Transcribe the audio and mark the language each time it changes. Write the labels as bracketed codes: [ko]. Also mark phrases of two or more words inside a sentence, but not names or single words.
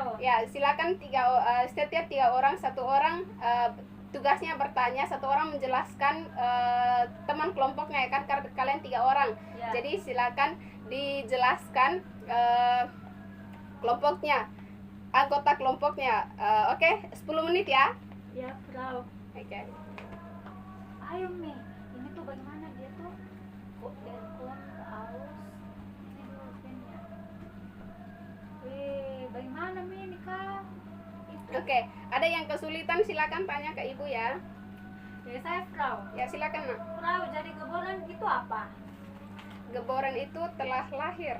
[id] Ya, silakan setiap 3 orang, satu orang tugasnya bertanya, satu orang menjelaskan teman kelompoknya ya kan, karena kalian 3 orang. Ya. Jadi silakan dijelaskan kelompoknya, anggota kelompoknya. Oke, 10 menit ya. Ya, Frau. Oke. Ayo, Mi. Ini tuh bagaimana dia tuh? [de] Kok der kommt aus? [id] Ini dulu pennya. Bagaimana, Mi, ini, Kak? Itu. Oke, ada yang kesulitan silakan tanya ke ibu ya. Ya, saya Frau. Ya silakan nak. Frau, jadi geboran itu apa? Geboran itu telah lahir.